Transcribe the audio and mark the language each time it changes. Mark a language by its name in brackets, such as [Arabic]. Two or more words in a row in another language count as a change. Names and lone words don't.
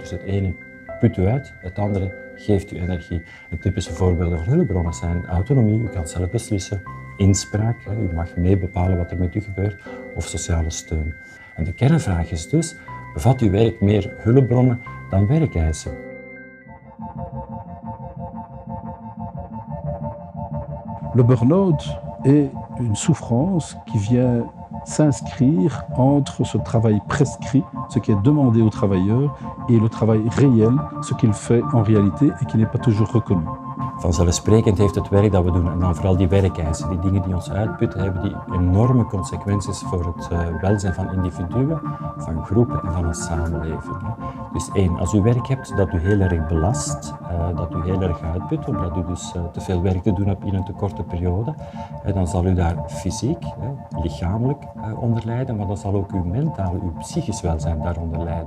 [Dutch] Dus het ene put u uit, het andere geeft u energie. De typische voorbeelden van hulpbronnen zijn autonomie, u kan zelf beslissen, inspraak, u mag mee bepalen wat er met u gebeurt, of sociale steun. En de kernvraag is dus, bevat uw werk meer hulpbronnen dan werkeisen? [French] Le burn-out est une souffrance qui vient s'inscrire entre ce travail prescrit, ce qui est demandé au travailleur, et le travail réel, ce qu'il fait en réalité et qui n'est pas toujours reconnu. [Dutch] Vanzelfsprekend heeft het werk dat we doen, en dan vooral die werkeisen, die dingen die ons uitputten, hebben die enorme consequenties voor het welzijn van individuen, van groepen en van een samenleving. Dus één, als u werk hebt dat u heel erg belast, dat u heel erg uitput, omdat u dus te veel werk te doen hebt in een te korte periode, dan zal u daar fysiek, lichamelijk onder lijden, maar dan zal ook uw mentale, uw psychisch welzijn daaronder lijden.